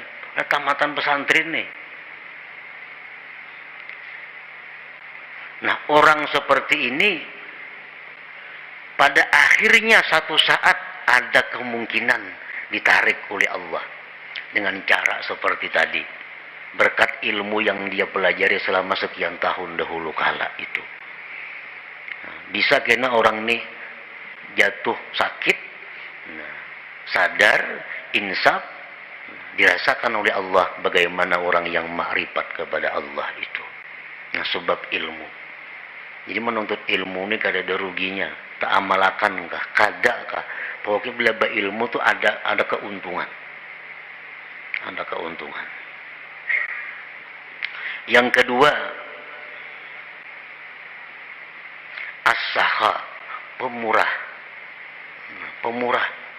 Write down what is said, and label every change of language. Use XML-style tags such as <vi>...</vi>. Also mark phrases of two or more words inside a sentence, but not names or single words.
<id>Nah, tamatan pesantren nih. Nah, orang seperti ini pada akhirnya satu saat ada kemungkinan ditarik oleh Allah dengan cara seperti tadi, berkat ilmu yang dia pelajari selama sekian tahun dahulu kala itu. Nah, bisa kena orang ini jatuh sakit, sadar, insaf, dirasakan oleh Allah bagaimana orang yang makrifat kepada Allah itu. Nah, sebab ilmu.</id> <bjn>Jadi menuntut ilmu ini kada ada ruginya, tak amalakan kah, kada kah. Pokoknya bila ilmu tuh ada keuntungan. Ada keuntungan.</bjn> <id>Yang kedua, as-sakha, pemurah. Pemurah.</id>